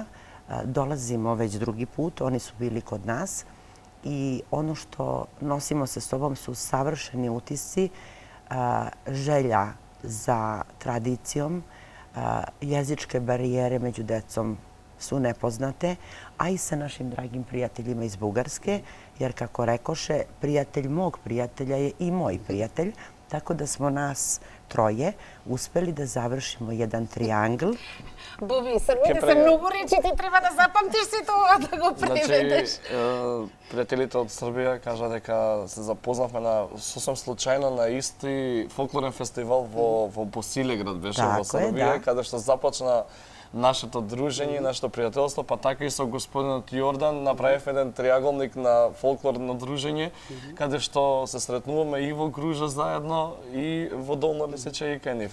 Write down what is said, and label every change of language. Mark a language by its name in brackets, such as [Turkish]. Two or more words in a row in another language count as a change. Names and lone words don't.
[Serbian] Dolazimo već drugi put, oni su bili kod nas i ono što nosimo sa sobom su savršeni utisci, želja za tradicijom, jezičke barijere među decom su nepoznate, a i sa našim dragim prijateljima iz Bugarske, jer kako rekoše, prijatelj mog prijatelja je i moj prijatelj, tako da smo nas troje uspeli da završimo jedan triangl. [Macedonian] Боби, србите се многу речи, ти треба да запамтиш си тоа, да го преведеш. Значи, пријателите од Србија кажа дека се запознавме на сосем случајно на исти фолклорен фестивал во Босилеград беше во Србија, каде што започна нашето дружење, нашето пријателство, па така и со господинот Јордан направивме еден триаголник на фолклорно дружење, каде што се сретнуваме и во Гружа заедно и во Долно Лисиче и кај нив.